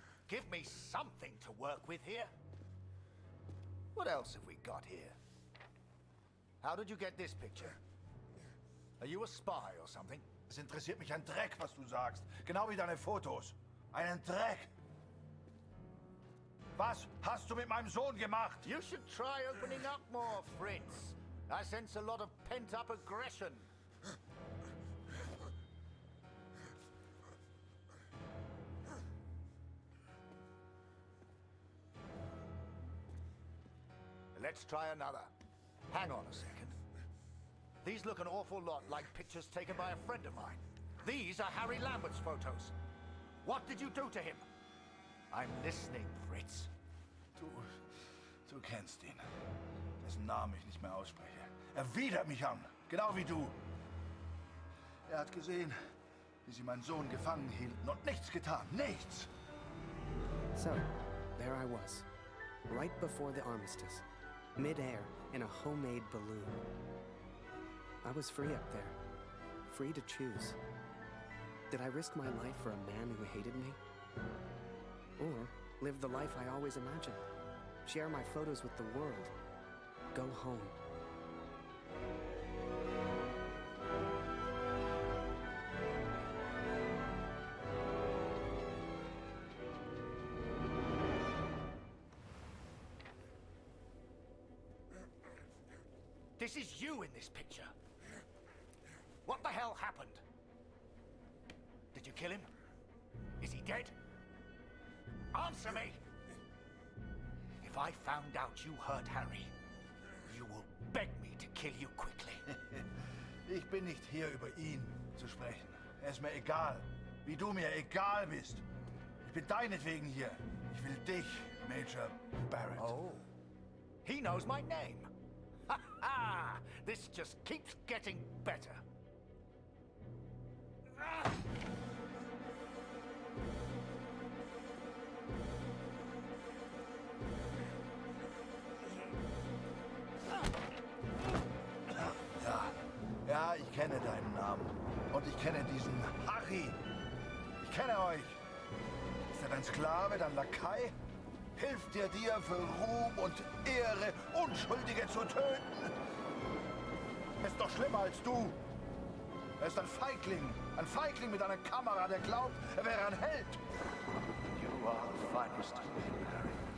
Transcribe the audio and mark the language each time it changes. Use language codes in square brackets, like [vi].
[en] Give me something to work with here. What else have we got here? How did you get this picture? Are you a spy or something? [de] Es interessiert mich ein Dreck, was du sagst. Genau wie deine Fotos. Einen Dreck. Was hast du mit meinem Sohn gemacht? [en] You should try opening up more, Fritz. I sense a lot of pent-up aggression. Let's try another. Hang on a second. These look an awful lot like pictures taken by a friend of mine. These are Harry Lambert's photos. What did you do to him? I'm listening, Fritz. [de] Du kennst ihn. Dessen Namen ich nicht mehr ausspreche. Er widert mich an, genau wie du. Er hat gesehen, wie sie meinen Sohn gefangen hielten und nichts getan. Nichts! [en] So, there I was, right before the armistice, mid-air in a homemade balloon. I was free up there, free to choose. Did I risk my life for a man who hated me? Or live the life I always imagined? Share my photos with the world? Go home? This is you in this picture. What the hell happened? Did you kill him? Is he dead? Answer me! If I found out you hurt Harry, you will beg me to kill you quickly. [de] Ich bin nicht hier, über ihn zu sprechen. Er ist mir egal, wie du mir egal bist. Ich bin deinetwegen hier. Ich will dich, Major Barrett. [en] Oh, he knows my name. Ha ha! This just keeps getting better. [de] Ja, ich kenne deinen Namen. Und ich kenne diesen Harry. Ich kenne euch. Ist er dein Sklave, dein Lakai? Hilft er dir für Ruhm und Ehre, Unschuldige zu töten? Er ist doch schlimmer als du. Er ist ein Feigling mit einer Kamera, der glaubt, er wäre ein Held. [en] You are the finest of men, Harry.